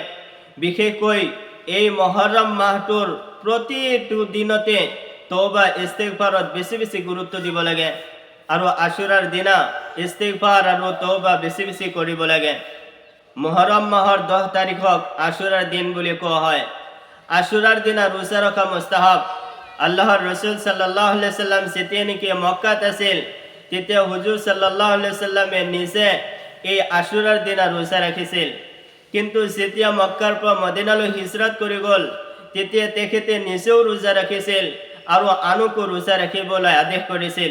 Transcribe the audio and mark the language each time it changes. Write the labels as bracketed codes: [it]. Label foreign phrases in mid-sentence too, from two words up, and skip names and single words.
[as] বিশেষকৈ এই মুহৰৰম মাহটোৰ প্ৰতিটো দিনতে তওবা ইস্তিগফাৰত বেছি বেছি গুৰুত্ব দিব লাগে, আৰু আশুৰাৰ দিনা ইস্তিগফাৰ আৰু তওবা বেছি বেছি কৰিব লাগে। মুহৰৰম মাহৰ 10 তাৰিখক আশুৰাৰ দিন বুলি কোৱা হয়। আশুৰাৰ দিনা ৰোজা ৰখা মুস্তাহাব। আল্লাহৰ ৰসুল [ar] صلى الله عليه وسلم [as] যেতিয়া নেকি মক্কাত আছিল, তেতিয়া হুজুৰ [ar] صلى الله عليه [as] সাল্লামে নিজে এই আশুৰাৰ দিনা ৰোজা ৰাখিছিল। কিন্তু যেতিয়া মক্কাৰ পৰা মদিনালৈ হিজৰত কৰি গ'ল, তেতিয়া তেখেতে নিজেও ৰোজা ৰাখিছিল আৰু আনকো ৰোজা ৰাখিবলৈ আদেশ কৰিছিল।